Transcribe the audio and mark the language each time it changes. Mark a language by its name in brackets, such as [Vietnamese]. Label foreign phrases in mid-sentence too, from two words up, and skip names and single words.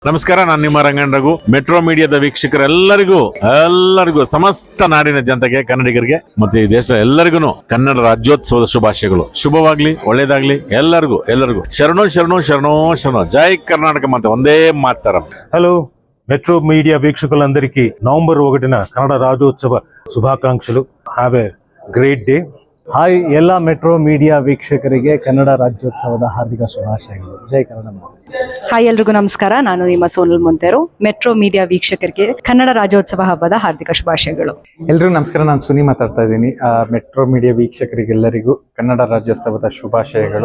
[Kannada] ನಮಸ್ಕಾರ, ನಾನು ನಿಮ್ಮ ರಂಗಣ್ಣ ರಘು. ಮೆಟ್ರೋ ಮೀಡಿಯಾದ ವೀಕ್ಷಕರೆಲ್ಲರಿಗೂ ಸಮಸ್ತ ನಾಡಿನ ಜನತೆಗೆ, ಕನ್ನಡಿಗರಿಗೆ ಮತ್ತೆ ಈ ದೇಶ ಎಲ್ಲರಿಗೂ ಕನ್ನಡ ರಾಜ್ಯೋತ್ಸವದ ಶುಭಾಶಯಗಳು. ಶುಭವಾಗ್ಲಿ, ಒಳ್ಳೇದಾಗ್ಲಿ ಎಲ್ಲರಿಗೂ. ಶರಣೋ ಶರಣೋ ಶರಣೋ ಶರಣೋ. ಜೈ ಕರ್ನಾಟಕ ಮಾತೆ, ಒಂದೇ ಮಾತರಂ. [Telugu] హలో మెట్రో మీడియా వీక్షకులందరికీ నవంబర్ 1న కన్నడ రాజ్యోత్సవ శుభాకాంక్షలు. [English] have a great day. [Kannada] ಹಾಯ್ ಎಲ್ಲ ಮೆಟ್ರೋ ಮೀಡಿಯಾ ವೀಕ್ಷಕರಿಗೆ ಕನ್ನಡ ರಾಜ್ಯೋತ್ಸವದ ಹಾರ್ದಿಕ ಶುಭಾಶಯಗಳು. ಜೈ ಕನ್ನಡ ಮಾತೆ. ಹಾಯ್ ಎಲ್ರಿಗೂ ನಮಸ್ಕಾರ, ನಾನು ನಿಮ್ಮ ಸೋನಲ್ ಮೊಂತೇರು. ಮೆಟ್ರೋ ಮೀಡಿಯಾ ವೀಕ್ಷಕರಿಗೆ ಕನ್ನಡ ರಾಜ್ಯೋತ್ಸವ ಹಬ್ಬದ ಹಾರ್ದಿಕ ಶುಭಾಶಯಗಳು. ಎಲ್ರಿಗೂ ನಮಸ್ಕಾರ, ನಾನು ಸುನಿ ಮಾತಾಡ್ತಾ ಇದ್ದೀನಿ. ಮೆಟ್ರೋ ಮೀಡಿಯಾ ವೀಕ್ಷಕರಿಗೆಲ್ಲರಿಗೂ ಕನ್ನಡ ರಾಜ್ಯೋತ್ಸವದ ಶುಭಾಶಯಗಳು.